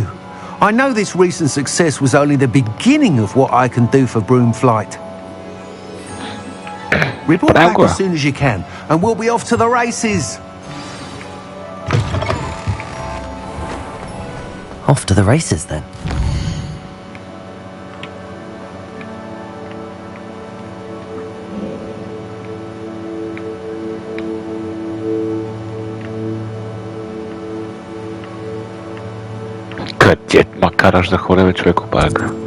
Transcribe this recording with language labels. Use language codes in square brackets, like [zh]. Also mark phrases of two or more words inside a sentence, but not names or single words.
[en] I know this recent success was only the beginning of what I can do for broom flight. Report back as soon as you can, and we'll be off to the races. Off to the races, then. [bg] Къде ма караш да ходя, бе, човек, обак?